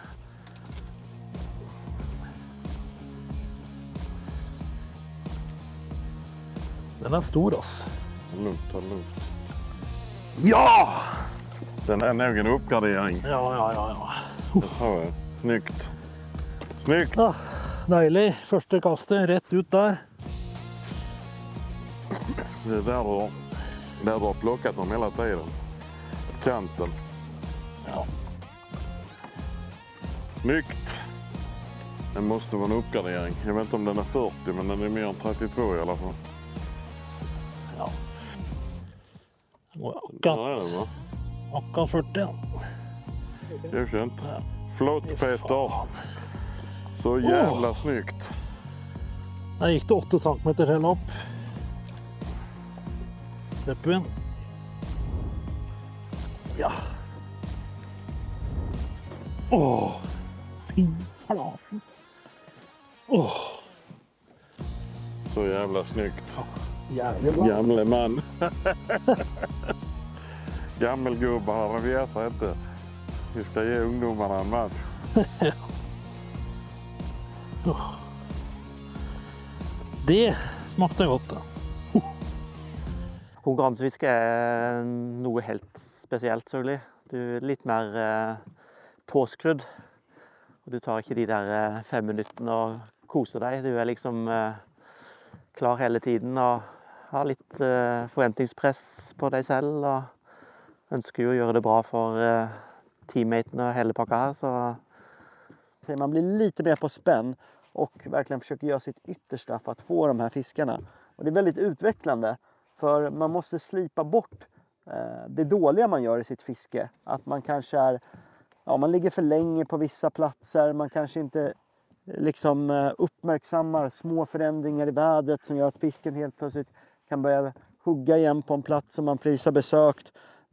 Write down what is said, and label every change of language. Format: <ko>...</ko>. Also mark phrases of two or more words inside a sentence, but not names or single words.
<sv>Den är stor, ass. Lugnt. Ja! Den är nog en uppgradering. Ja. Det tror jag. Snyggt. Ah,</sv> <no>deilig. Første kastet, rett ut der.</no> <sv>Det är där du har plockat dem hela tiden. Kanten. Ja. Snyggt. Det måste vara en uppgradering. Jag vet inte om den är 40, men den är mer än 32 i alla fall.</sv> <no>Ja. Akkurat 40, ja.</no> <sv>Godkänt. Flott, Peter. Så jävla snyggt.</sv> <no>Der gikk det 8 centimeter selv opp. Slipper inn. Ja. Åh, fy flaten. Åh.</no> <sv>Så jävla snyggt. Jävlig bra.</sv> <no>Gamle man.</no> <sv>Gammelgubbar, vi är så inte. Vi ska ge ungdomarna en match.</sv> <no>Det smakte godt, da. Konkurransefiske er noe helt spesielt, selvfølgelig. Du er litt mer påskrudd. Og du tar ikke de der 5 minuttene og koser deg. Du er liksom klar hele tiden og har litt forventningspress på deg selv. Og ønsker jo å gjøre det bra for teammatene og hele pakka her, så</no> <sv>man blir lite mer på spänn och verkligen försöker göra sitt yttersta för att få de här fiskarna. Och det är väldigt utvecklande, för man måste slipa bort det dåliga man gör i sitt fiske. Att man kanske är, ja, man ligger för länge på vissa platser, man kanske inte liksom uppmärksammar små förändringar i vädret som gör att fisken helt plötsligt kan börja hugga igen på en plats som man precis har besökt.</sv>